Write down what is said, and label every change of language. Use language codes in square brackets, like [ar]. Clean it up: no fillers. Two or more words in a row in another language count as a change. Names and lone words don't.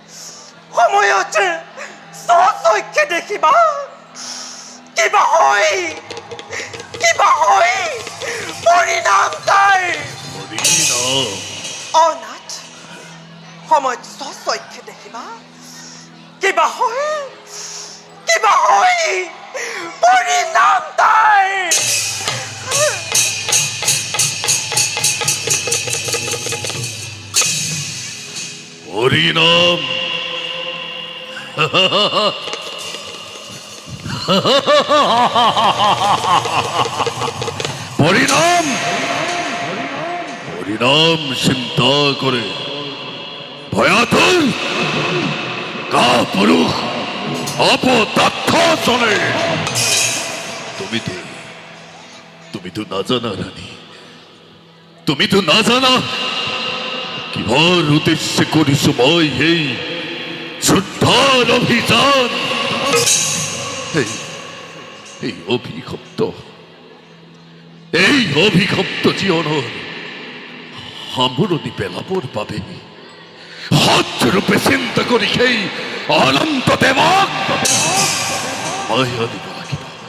[as] স্বচক্ষে দেখিবা কিবা হয় পৰিণাম তাৰ অনাথ সময়ত স্বচক্ষে দেখিবা কিবা হয় পৰিণাম তাৰ হরিনাম হরিনাম হরিনাম চিন্তা করে ভয়াতুর কা পুরুষ অপতথ্য চলে তুমি তো না জানা রানী তুমি তো না জানা কিহৰ উদ্দেশ্যে কৰিছো মই এই যুদ্ধৰ অভিযান এই অভিশপ্ত জীৱনৰ সামৰণি পেলাবৰ বাবে সৎৰূপে চিন্তা কৰি সেই অনন্ত দেৱক নমাই আনিব লাগিব